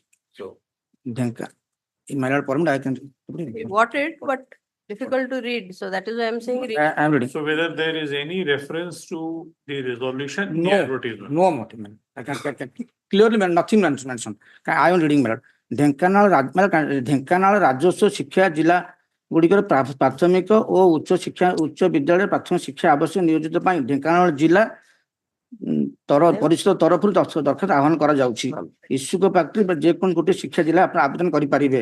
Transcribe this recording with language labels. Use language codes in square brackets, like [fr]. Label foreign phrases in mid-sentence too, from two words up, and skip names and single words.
[en] So Dhenka. In my form, I can. Got it, but difficult to read. So that is why I'm saying read. I am reading. So whether there is any reference to the resolution in the No, advertisement? no motive. I can clearly nothing mentioned. I am reading, madam. [or] ଢେଙ୍କାନାଳ ରାଜସ୍ୱ ଶିକ୍ଷା ଜିଲ୍ଲା ଗୁଡ଼ିକର ପ୍ରାଥମିକ ଓ ଉଚ୍ଚ ବିଦ୍ୟାଳୟ ପ୍ରାଥମିକ ଶିକ୍ଷା ଆବଶ୍ୟକ ନିୟୋଜିତ ପାଇଁ ଢେଙ୍କାନାଳ ଜିଲ୍ଲା ପରିଷଦ ତରଫରୁ ଦରଖାସ୍ତ ଆହ୍ୱାନ କରାଯାଉଛି ଇଚ୍ଛୁକ ପ୍ରାର୍ଥୀ ବା ଯେକୌଣସି ଗୋଟିଏ ଶିକ୍ଷା ଜିଲ୍ଲା ଆପଣ ଆବେଦନ କରିପାରିବେ